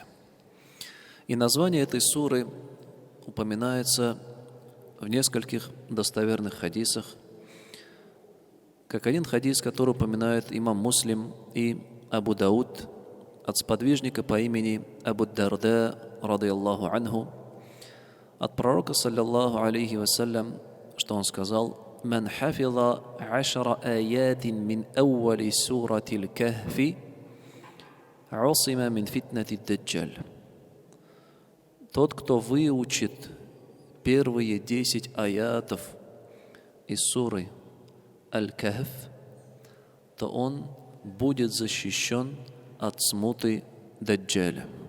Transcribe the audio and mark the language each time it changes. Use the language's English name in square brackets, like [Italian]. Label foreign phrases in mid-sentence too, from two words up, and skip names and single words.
[Russian] И название этой суры упоминается в нескольких достоверных хадисах, как один хадис, который упоминает имам Муслим и Абу Дауд от сподвижника по имени Абу Дарда, [Arabic] رضي الله عنه, [Russian] от пророка, [Arabic] صلى الله عليه وسلم, [Russian] что он сказал: [Arabic] «من حفظ 10 آيات من أوائل سورة الكهف عصم من فتنة الدجال». [Russian] Тот, кто выучит первые 10 аятов из суры Аль-Кахф, то он будет защищен от смуты Даджджаля.